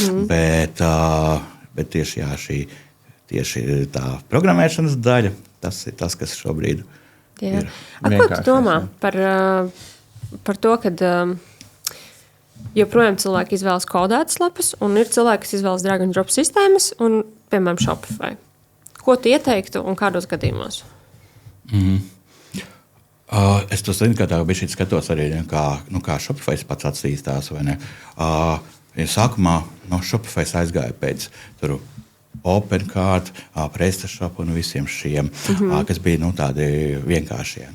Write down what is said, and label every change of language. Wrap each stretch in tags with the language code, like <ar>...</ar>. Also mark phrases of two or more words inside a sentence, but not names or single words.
<lv>Bet tieši tā programmēšanas daļa, tas ir tas, kas šobrīd ir. Ko tu domā par to, kad joprojām cilvēki izvēlas kodētas lapas, un ir cilvēki, kas izvēlas</lv> <en>drag and drop</en> <lv>sistēmas un, piemēram, Shopify? Ko tu ieteiktu un kādos gadījumos? Es to zinu, ka tā bija šī skatos arī, kā Shopify pats attīstās. Sākumā Shopify aizgāja pēc OpenCart, PrestaShop un visiem šiem, kas bija tādi vienkāršie.</lv>